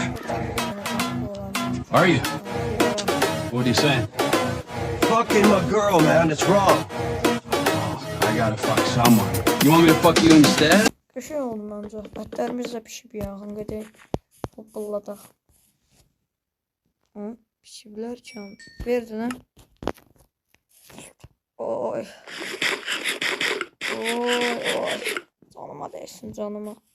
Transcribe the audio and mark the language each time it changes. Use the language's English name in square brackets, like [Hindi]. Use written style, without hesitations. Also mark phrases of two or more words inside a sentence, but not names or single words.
[English] Are you? What are you saying? Fucking my girl, man, it's wrong. I gotta fuck someone. You want me to fuck you instead? [Azerbaijani] Köşe oldu məncə. Ətlərimiz də pişib yaxın qədər. Hoppulladaq. Pişiblər ki. Verdin ha? Oy. [Turkish] Canıma değsin canıma.